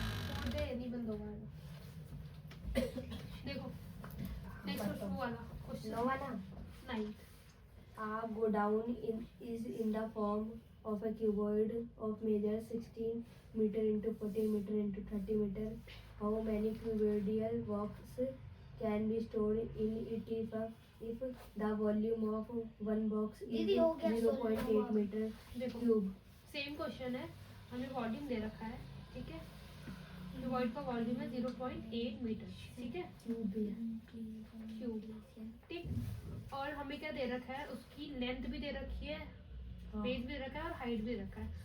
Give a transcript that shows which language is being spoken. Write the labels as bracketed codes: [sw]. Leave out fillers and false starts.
[hi] छोड़ दे, नहीं बंद होगा। देखो नेक्स्ट क्वेश्चन वाला क्वेश्चन नवा ना 9। [en] go down is in the form of a cuboid of measure 16 meter into 40 meter into 30 meter. How many cuboidal blocks can be stored in it if the volume of one box is [hi] दीदी हो गया [en] 0.8 meter [hi] देखो [en] cube? [hi] Same question है, हमें volume दे रखा है, ठीक है। क्यूबॉइड का वॉल्यूम है 0.8 मीटर, ठीक है, [en] cube cube, [hi] ठीक। और हमें क्या दे रखा है, उसकी लेंथ भी दे रखी है, बेस भी रखा है और हाइट भी रखा है।